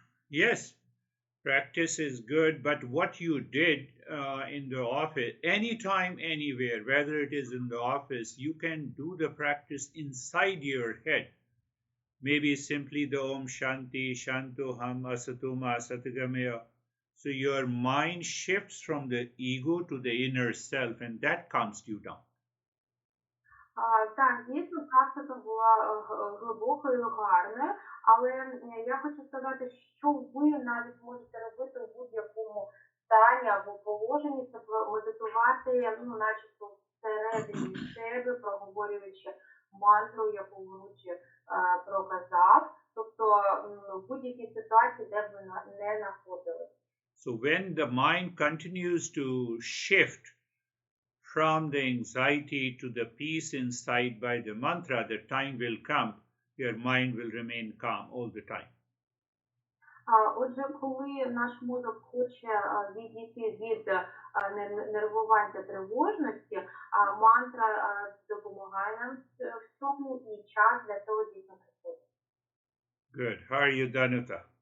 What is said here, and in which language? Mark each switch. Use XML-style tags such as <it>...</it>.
<en>Yes, practice is good, but what you did in the office, anytime, anywhere, whether it is in the office, you can do the practice inside your head. Maybe simply the Om Shanti, Shantoham, Asatoma, Asatagamaya. So your mind shifts from the ego to the inner self, and that calms you down.</en> <uk>Так, дійсно, практика була глибокою і гарною, але я хочу сказати, що ви навіть можете робити в будь-якому стані або положенні, це медитувати, ну, начебто всередині себе, проговорюючи мантру, яку Гуручі проказав, тобто в будь-якій ситуації, де б ви не знаходились.</uk> <en>So when the mind continues to shift from the anxiety to the peace inside by the mantra, the time will come, your mind will remain calm all the time.</en> <uk>Отже, коли наш мозок хоче відійти від нервувань та тривожності, мантра допомагає нам в цьому, і час для цього дійсно приходить.</uk> <en>Good. How are you, Danuta?</en>